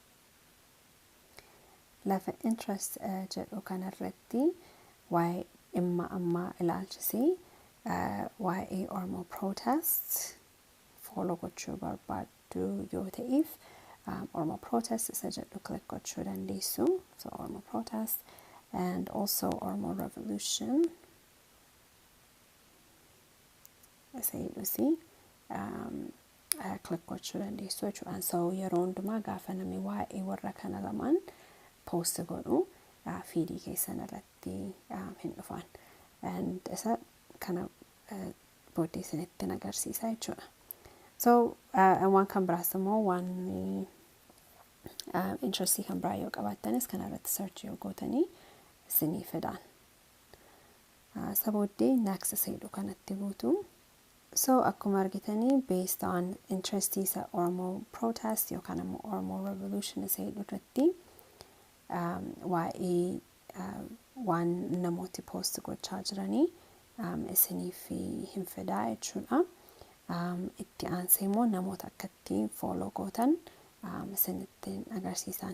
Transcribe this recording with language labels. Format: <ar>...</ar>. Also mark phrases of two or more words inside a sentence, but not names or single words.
<om>Lafa interest jedhu kanarratti waa'ee dhimma ammaa ilaalchisee waa'ee Oromoo protest follow gochuu barbaaddu yoo ta'eef Oromoo protest isa jedhu click gochuu dandeessu. Oromoo protest</om> <en>and also</en> <om>Oromoo revolution isa jedhusi click gochuu dandeessu jechuudhaan. Yeroo hundumaa gaafa namni waa'ee warra kana lamaan post godhu feedii keessan irratti hin dhufan. Isa kana booddee isinitti agarsiisa jechuudha. Waan kan biraas immoo waan interestii kan biraa yoo qabaattanis kana irratti search yoo gootanii isinii fidaan. Isa booddee next isa jedhu kanatti buutu. Akkuma argitanii</om> <en>based on interest</en> <om>isa Oromoo protest yookaan immoo Oromoo revolution isa jedhu irratti waa'ee waan namooti post gochaa jiranii isiniif hin fidaa jechuudha. Itti aansee immoo namoota akkatti follow gootan isinitti agarsiisan.</om>